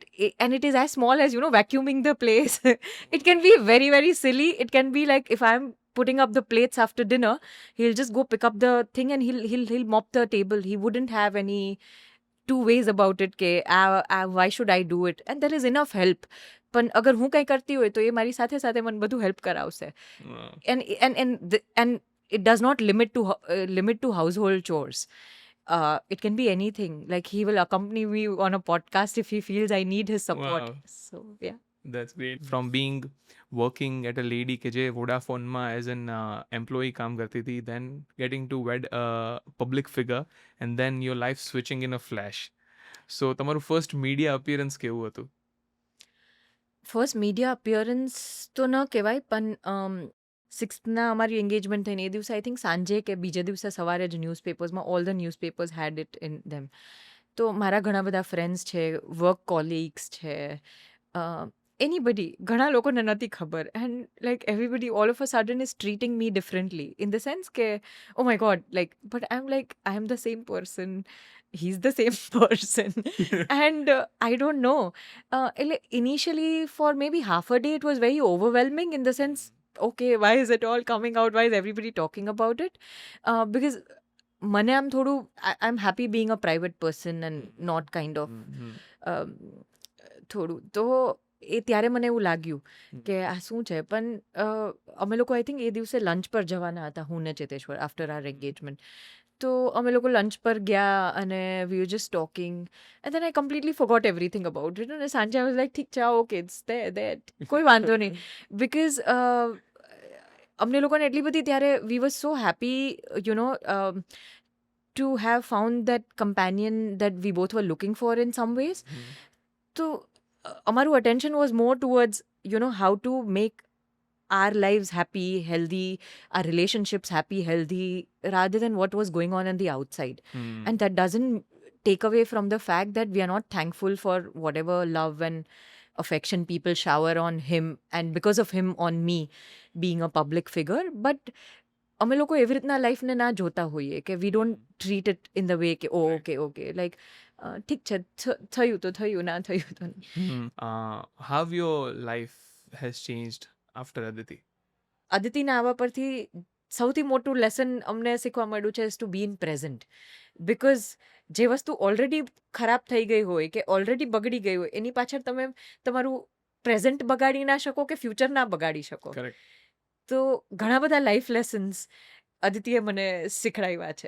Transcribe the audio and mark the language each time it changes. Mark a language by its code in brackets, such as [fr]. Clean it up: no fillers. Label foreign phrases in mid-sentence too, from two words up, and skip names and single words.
[en] And it is as small as, vacuuming the place. It can be very, very silly. It can be like if I'm putting up the plates after dinner, he'll just go pick up the thing and he'll mop the table. He wouldn't have any two ways about it કે why should I do it? And there is enough help. [gu] પણ અગર હું કંઈ કરતી હોય તો એ મારી સાથે સાથે મને બધું હેલ્પ કરાવશે. [en] Wow. And it does not limit to household chores. It can be anything. Like he will accompany me on a podcast if he feels I need his support. Wow. So yeah. That's great. From being working at a lady [gu] કે જે વોડાફોનમાં [en] as an employee [gu] કામ કરતી હતી, [en] then getting to wed a public figure, and then your life switching in a flash. So તમારું first media appearance [gu] કેવું હતું? [en] first media appearance [gu] તો ન કહેવાય, પણ સિક્સ્થના અમારી એન્ગેજમેન્ટ થઈને એ દિવસે [en] I think [gu] સાંજે કે બીજા દિવસે સવારે જ ન્યૂઝપેપર્સમાં [en] all the newspapers had it in them. [gu] તો મારા ઘણા બધા ફ્રેન્ડ્સ છે, [en] work colleagues [gu] છે, એનીબડી, ઘણા લોકોને નથી ખબર. [en] and like everybody all of a sudden is treating me differently in the sense કે oh my God, like but I am the same person, he's the same person. And I don't know, initially for maybe half a day it was very overwhelming in the sense, okay, why is it all coming out, why is everybody talking about it? Because [gu] મને આમ થોડું [en] I'm happy being a private person and not kind of થોડું. [gu] તો એ ત્યારે મને એવું લાગ્યું કે આ શું છે. પણ અમે લોકો [en] I think [gu] એ દિવસે લંચ પર જવાના હતા, હું ને ચેતેશ્વર, [en] after our engagement. [gu] તો અમે લોકો લંચ પર ગયા અને [en] we were just talking, and then I completely forgot everything about it. [gu] અને સાંજે [en] I was like [gu] ઠીક છે, ઓકે, [en] it's that, [gu] કોઈ વાંધો નહીં. [en] બિકોઝ [gu] અમને લોકોને એટલી બધી ત્યારે [en] we were so happy to have found that companion that we both were looking for in some ways. So અમારું attention was more towards how to make our lives happy, healthy, our relationships happy, healthy, rather than what was going on the outside. And that doesn't take away from the fact that we are not thankful for whatever love and affection people shower on him, and because of him on me being a public figure. [gu] But અમે લોકો એવી રીતના લાઈફને ના જોતા હોઈએ કે [en] we don't treat it in the way [gu] કે [en] oh okay like [gu] ઠીક છે, થયું તો થયું, ના થયું તો નહીં. [en] How your life has changed after Aditi? [gu] અદિતિના આવવા પરથી સૌથી મોટું લેસન અમને શીખવા મળ્યું છે [en] to be in present. [gu] બિકોઝ જે વસ્તુ ઓલરેડી ખરાબ થઈ ગઈ હોય કે ઓલરેડી બગડી ગઈ હોય એની પાછળ તમે તમારું પ્રેઝન્ટ બગાડી ના શકો કે ફ્યુચર ના બગાડી શકો. કરેક્ટ. તો ઘણા બધા [en] life lessons [gu] અદિતિએ મને શીખડાવ્યા છે.